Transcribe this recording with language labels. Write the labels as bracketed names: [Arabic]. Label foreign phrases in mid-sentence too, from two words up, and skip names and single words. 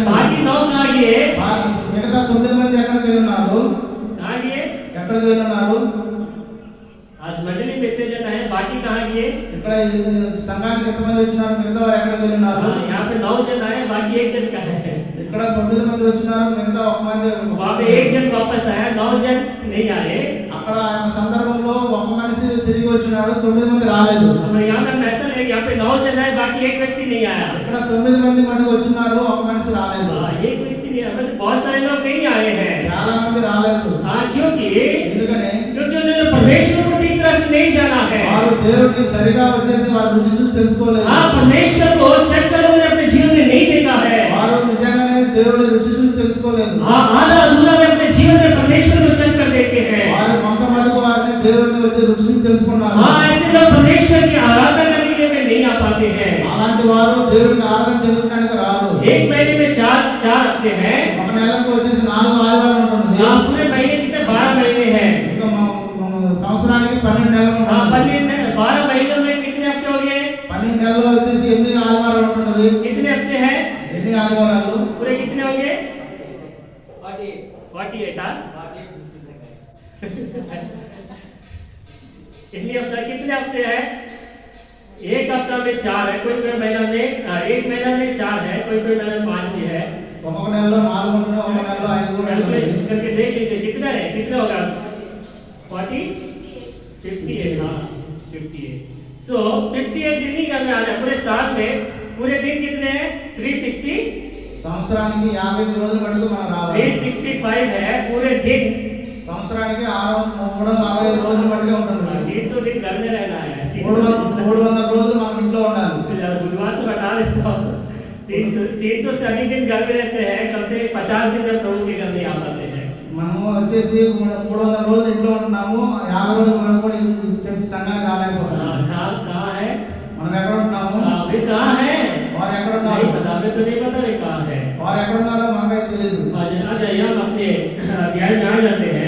[Hindi] बाकी 9 कहाँ गए? [Telugu] మిగతా 9 మంది ఎక్కడికి వెళ్ళున్నారు? [Hindi] कहाँ गए? [Telugu] ఎక్కడికి వెళ్ళున్నారు? [Hindi] आज मंडली में इतने जन आए, बाकी कहाँ गए? [Telugu] ఇక్కడ సంఘానికి ఎంతమంది వచ్చినారు? మిగతా వారు ఎక్కడికి వెళ్ళున్నారు? [Hindi] यहाँ पे 9 जन आए, बाकी 1 जन कहाँ है? [Telugu] ఇక్కడ 9 మంది వచ్చినారు, మిగతా ఒక మంది. [Hindi] वहाँ पे 1 जन वापस आया, 9 जन नहीं आए। [Telugu] అక్కడ ఆ సందర్భంలో ఒక మనిషి తిరిగి వచ్చినాడు, 9 మంది రాలేదు. [Hindi] यहाँ पे मैसेज है, यहाँ पे 9 जन आए, बाकी 1 व्यक्ति नहीं आया। [Telugu] ఇక్కడ 9 మంది మటుకు వచ్చినారు, ఒక మనిషి రాలేదు. [Hindi] 1 व्यक्ति नहीं आया, बस बहुत सारे लोग नहीं आए हैं। [Telugu] చాలా మంది రాలేదు. [Hindi] क्योंकि [Telugu] ఎందుకని [Hindi] उन्होंने परमेश्वर को ठीक तरह से नहीं जाना है। [Telugu] వారు దేవుడిని సరిగా వచ్చేసి వారు రుచి చూసి తెలుసుకోలేదు. [Hindi] परमेश्वर को चेक कर उन्होंने अपने जीवन में नहीं देखा है। [Telugu] వారు నిజంగానే దేవుడి రుచి చూసి తెలుసుకోలేదు. [Hindi] आधा अधूरा में अपने जीवन में परमेश्वर को चेक कर देते हैं। [Telugu] వారు కొంత మటుకు వారిని దేవుడిని వచ్చి రుచి చూసి తెలుసుకున్నారు. [Hindi] ऐसे लोग परमेश्वर की आराधना करने के लिए नहीं आ पाते हैं। [Telugu] అలాంటి వారు దేవుడిని ఆరాధన చేయడానికి రారు. [Hindi] 1 महीने में 4 हफ्ते हैं। [Telugu] ఒక నెలకు వచ్చేసి 4 ఆదివారం ఉంటుంది. [Hindi] पूरे महीने कितने 12 महीने हैं। [Telugu] ఇంకా సంవత్సరానికి 12 నెలలు ఉంటుంది. [Hindi] 12 महीनों में कितने हफ्ते हो गए? [Telugu] 12 నెలల్లో వచ్చేసి 8 ఆదివారాలు ఉంటున్నవి. [Hindi] कितने हफ्ते हैं? [Telugu] ఎన్ని ఆదివారాలు? [Hindi] पूरे कितने हो गए? 48 कितने हफ्ते हैं? 1 हफ्ता में 4 है, कोई महीना में 1 महीना में 4 है, कोई महीना में 5 भी है। [Telugu] ఒక్కొక్క నెలలో 4 ఉంటుంది, ఒక్కొక్క నెలలో 5 ఉంటుంది. [Hindi] कैलकुलेशन करके देख लीजिए कितना है, कितना होगा? 40 58, हाँ 58. So 58 दिन ही करने आ रहे पूरे साल में. पूरे दिन कितने हैं? 360. [Telugu] సంవత్సరానికి 50 రోజులు మటుకు మనం రావాలి. [Hindi] 365 है पूरे दिन. [Telugu] సంవత్సరానికి 365 రోజులు మటుకే ఉంటుంది. [Hindi] 300 दिन घर में रहना है. [Telugu] 300 రోజులు మనం ఇంట్లో ఉండాలి. [Hindi] बुधवार से बता देता हूँ. 300 से अधिक दिन घर में रहते हैं. कम से 50 दिन में प्रभु के घर में आ पाते हैं. [Telugu] మనము వచ్చేసి 300 రోజులు ఇంట్లో ఉంటున్నాము. 50 రోజులు మనం కూడా ఈ సంఘానికి రాలేకపోతున్నాం. [Hindi] कहाँ है? [Telugu] మనం ఎక్కడ ఉంటున్నాము? [Hindi] वे कहाँ है? [Telugu] వారు ఎక్కడ ఉన్నారు? [Hindi] नहीं पता, हमें तो नहीं पता वे कहाँ है. [Telugu] వారు ఎక్కడ ఉన్నారో మనకైతే తెలియదు. [Hindi] आज हम अपने अध्याय में आ जाते हैं.